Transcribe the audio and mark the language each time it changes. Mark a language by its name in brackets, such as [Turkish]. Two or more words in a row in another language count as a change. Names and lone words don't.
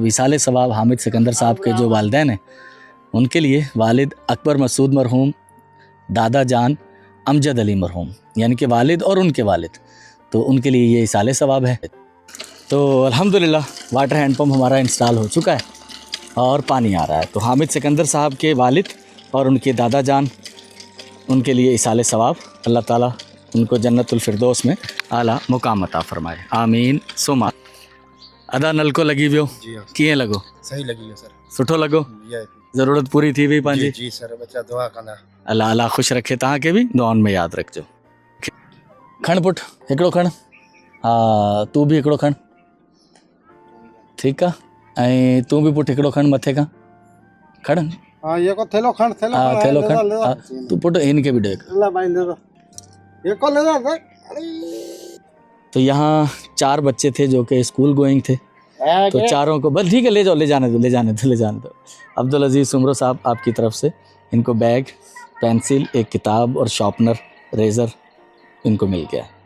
[Urdu] ایصالِ ثواب حامد سکندر صاحب کے جو والدین ہیں ان کے لیے والد اکبر مسعود مرحوم دادا جان امجد علی مرحوم یعنی کہ والد اور ان کے والد تو ان کے لیے یہ ایصالِ ثواب ہے. تو الحمدللہ [English] water hand pump [Urdu] ہمارا انسٹال ہو چکا ہے اور پانی آ رہا ہے. تو حامد سکندر صاحب کے والد اور ان کے دادا جان ان کے لیے ایصالِ ثواب اللہ تعالیٰ ان کو جنت الفردوس میں اعلیٰ مقام عطا فرمائے آمین ثم. [Sindhi] ادا نلڪو لڳي ويو ڪيئن لڳو [Urdu] صحیح لگی ہے سر [Sindhi] سٺو لڳو ضرورت پوري ٿي وئي پنهنجي جي سر ٻچا دعا ڪندا الله الله خوش رکي توهان کي به دعائن ۾ ياد رکجو. کڻ پٽ هڪڙو کڻ ها تون به هڪڙو کڻ ٺيڪ آهي ۽ تون به پٽ هڪڙو کڻ مٿي کان کڻ ها هي ڪو ٿيلهو کڻ ها ٿيلهو کڻ ها تون پٽ [Urdu] ان کے بھی [Sindhi] ڏيک [Urdu] اللہ بھائی لے دو یہ کو لے دو تو یہاں 4 بچے تھے جو کہ [English] school going [Urdu] تھے تو چاروں کو بس ٹھیک ہے لے جاؤ لے جانے دو. عبدالعزیز سومرو صاحب آپ کی طرف سے ان کو بیگ پنسل ایک کتاب اور شارپنر ریزر ان کو مل گیا.